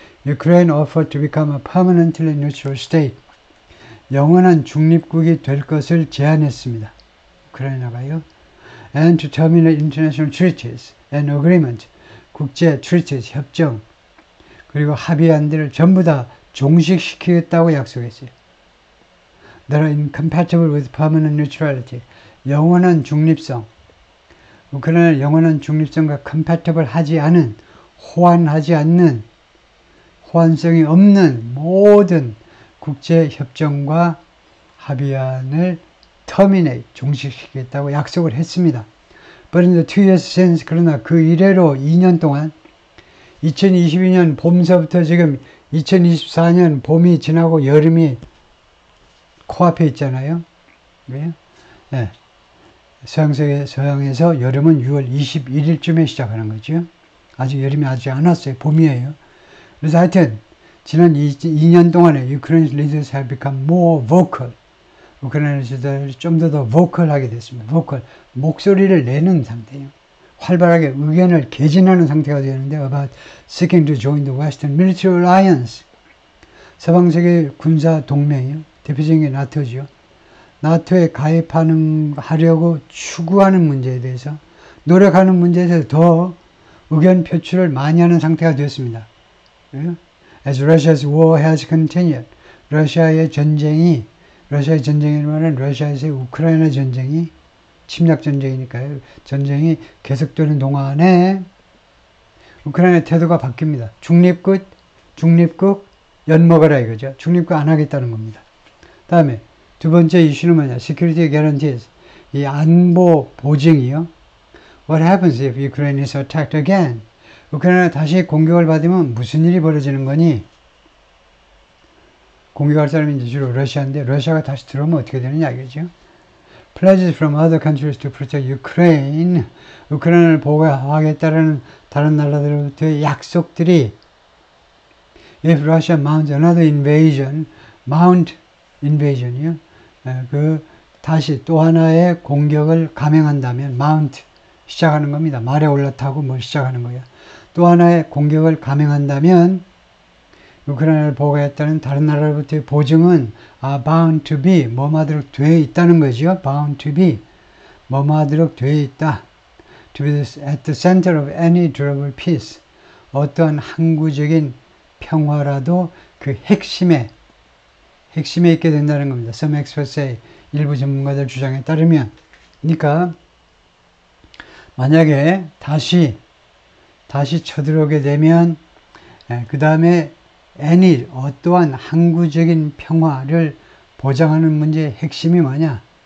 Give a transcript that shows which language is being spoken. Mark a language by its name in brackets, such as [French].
[English] Ukraine offered to become a permanently neutral state. [Korean] 영원한 중립국이 될 것을 제안했습니다. 우크라이나가요. [English] And to terminate international treaties and agreement. [Korean] 국제 treaties, 협정, 그리고 합의안들을 전부 다 종식시키겠다고 약속했어요. [English] That are incompatible with permanent neutrality. [Korean] 영원한 중립성. 우크라이나는 영원한 중립성과 compatible 하지 않은, 호환하지 않는, 호환성이 없는 모든 국제협정과 합의안을 terminate, 종식시키겠다고 약속을 했습니다. [English] But in the 2 years since, [Korean] 그러나 그 이래로 2년 동안 2022년 봄서부터 지금 2024년 봄이 지나고 여름이 코앞에 있잖아요. 네. 네. 서양에서 여름은 6월 21일쯤에 시작하는 거죠. 아직 여름이 아직 안 왔어요. 봄이에요. 그래서 하여튼 지난 2년 동안에 [English] Ukraine's leaders have become more vocal. [Korean] 우크라이나 지도자들이 좀 더 vocal 됐습니다. vocal, 목소리를 내는 상태예요. 활발하게 의견을 개진하는 상태가 되는데 [English] about seeking to join the Western Military Alliance. [Korean] 서방세계 군사 동맹이요. 대표적인 게 나토죠. 나토에 가입하려고 추구하는 문제에 대해서 노력하는 문제에 대해서 더 의견 표출을 많이 하는 상태가 되었습니다. [English] As Russia's war has continued. [Korean] 러시아의 전쟁이라는 말은 러시아에서의 우크라이나 전쟁이 침략 전쟁이니까요. 전쟁이 계속되는 동안에 우크라이나 태도가 바뀝니다. 중립국 엿먹어라 이거죠. 중립국 안 하겠다는 겁니다. 다음에 두 번째 이슈는 뭐냐? [English] Security guarantees. [Korean] 이 안보 보증이요. [English] What happens if Ukraine is attacked again? [Korean] 우크라이나가 다시 공격을 받으면 무슨 일이 벌어지는 거니? 공격할 사람이 이제 주로 러시아인데 러시아가 다시 들어오면 어떻게 되느냐 이거죠. [English] Pledges from other countries to protect Ukraine. [Korean] 우크라이나를 보호하겠다는 다른 나라들로부터의 약속들이 [English] If Russia mounts another invasion, [Korean] invasion이요. 다시 또 하나의 공격을 감행한다면 mount 시작하는 겁니다. 말에 올라타고 뭘 시작하는 거예요. 또 하나의 공격을 감행한다면 우크라이나를 보호하겠다는 다른 나라로부터의 보증은 bound to be 뭐하도록 되어 있다는 거죠. bound to be 뭐하도록 되어 있다. [English] to be at the center of any durable peace. [Korean] 어떠한 항구적인 평화라도 그 핵심에 있게 된다는 겁니다. [English] Some experts say, [Korean] 일부 전문가들 주장에 따르면. 그러니까 만약에 다시 쳐들어오게 되면 그 다음에 어떠한 항구적인 평화를 보장하는 문제의 핵심이 뭐냐?